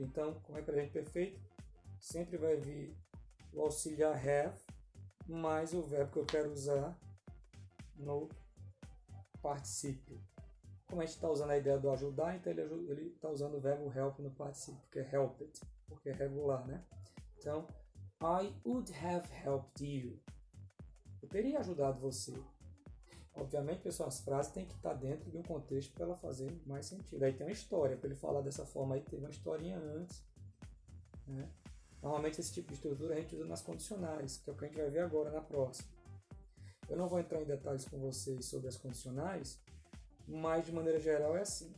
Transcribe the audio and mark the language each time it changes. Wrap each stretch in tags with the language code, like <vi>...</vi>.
<pt>Então, como é presente perfeito, sempre vai vir o auxiliar have mais o verbo que eu quero usar no particípio. Como a gente está usando a ideia do ajudar, então ele está usando o verbo help no particípio, que é helped, porque é regular, né? Então,</pt> <en>I would have helped you.</en> <pt>Eu teria ajudado você. Obviamente, pessoal, as frases têm que estar dentro de um contexto para ela fazer mais sentido. Aí tem uma história, para ele falar dessa forma aí, teve uma historinha antes. Né? Normalmente esse tipo de estrutura a gente usa nas condicionais, que é o que a gente vai ver agora na próxima. Eu não vou entrar em detalhes com vocês sobre as condicionais, mas de maneira geral é assim.</pt>